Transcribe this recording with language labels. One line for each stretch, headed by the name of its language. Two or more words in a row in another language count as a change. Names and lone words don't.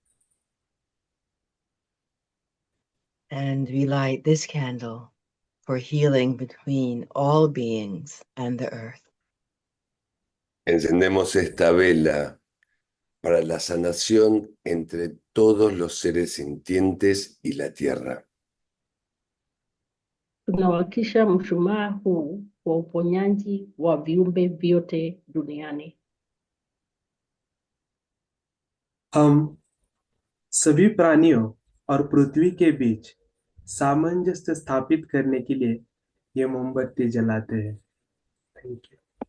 English: And we light this candle for healing between all beings and the earth.
Spanish: Encendemos esta vela para la sanación entre todos los seres sintientes y la tierra.
Swahili: Tunawakisha mshumaa huu wa uponyaji wa viumbe vyote duniani.
Hindi: हम सभी प्राणियों और पृथ्वी के बीच सामंजस्य स्थापित करने के लिए ये मोमबत्ती जलाते हैं।
English: Thank you.